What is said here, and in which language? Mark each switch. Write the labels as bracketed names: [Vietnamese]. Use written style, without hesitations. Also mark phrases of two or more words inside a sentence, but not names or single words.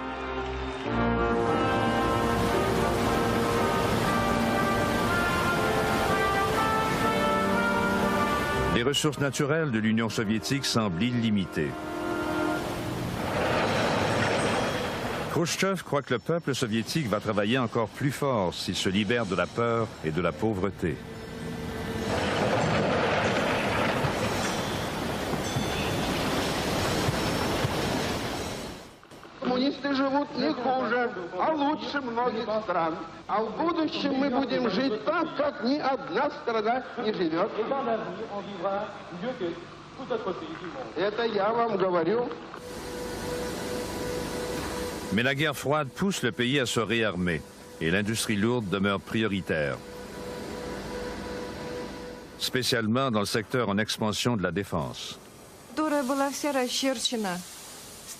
[French] Les ressources naturelles de l'Union soviétique semblent illimitées. Khrouchtchev croit que le peuple soviétique va travailler encore plus fort s'il se libère de la peur et de la pauvreté. [Russian] Коммунисты живут не хуже, а лучше многих стран. А в будущем мы будем жить так, как ни одна страна не живет. Это я вам говорю. [French] Mais la guerre froide pousse le pays à se réarmer et l'industrie lourde demeure prioritaire. Spécialement dans le secteur en expansion de la défense.